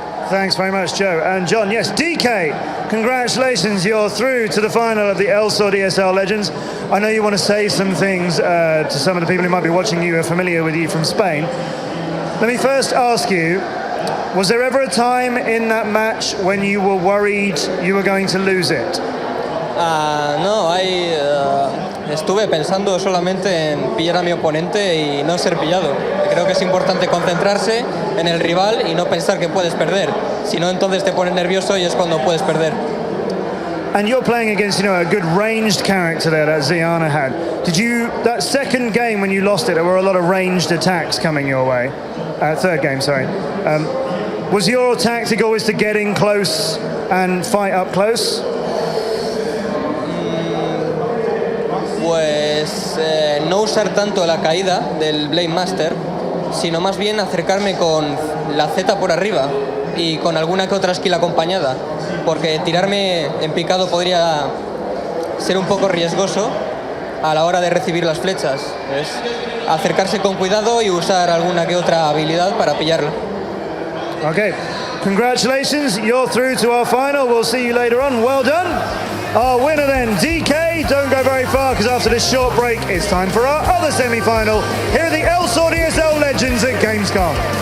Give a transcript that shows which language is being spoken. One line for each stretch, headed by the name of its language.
English: Thanks very much, Joe. And John, yes, DKAY congratulations, you're through to the final of the ELSWORD ESL Legends. I know you want to say some things to some of the people who might be watching you, who are familiar with you from Spain. Let me first ask you, was there ever a time in that match when you were worried you were going to lose it?
Spanish: No, estuve pensando solamente en pillar a mi oponente y no ser pillado. Creo que es importante concentrarse en el rival y no pensar que puedes perder. Si no, entonces te pones nervioso y es cuando puedes perder.
English: And you're playing against, you know, a good ranged character there that Ziana had. Did you, that second game when you lost it, there were a lot of ranged attacks coming your way. Third game, sorry. Was your tactic always to get in close and fight up close?
Spanish: Pues no usar tanto la caída del Blade Master, sino más bien acercarme con la Z por arriba y con alguna que otra skill acompañada, porque tirarme en picado podría ser un poco riesgoso a la hora de recibir las flechas. Es acercarse con cuidado y usar alguna que otra habilidad para pillarla.
English: Okay, congratulations, you're through to our final. We'll see you later on. Well done. Our winner then, DKAY. Don't go very far, because after this short break, it's time for our other semi-final here at the ELSWORD ESL Legends at Gamescom.